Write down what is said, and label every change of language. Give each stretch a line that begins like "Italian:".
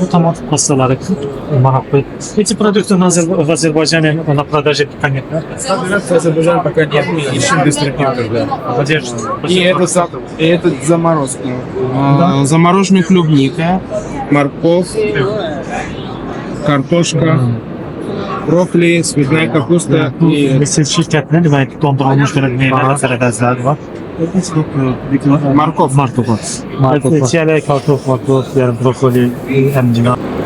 Azerbaijani: Bu tomat pastaları maraqlı.
Russian: Эти продукты в Азербайджане на продаже пока нет. Собираться в Азербайджан пока нет. Ищем дистрибьютор, да. И этот заморозка. Замороженная клубника, морковь, картошка, брокколи, цветная капуста и
Azerbaijani: Misir şirkətinin demək dondurulmuş belə meyvələr tərəvəzlər var.
Russian: морковь. Markov.
Azerbaijani: Çiyələk, kartof, yəni brokoli, enginar.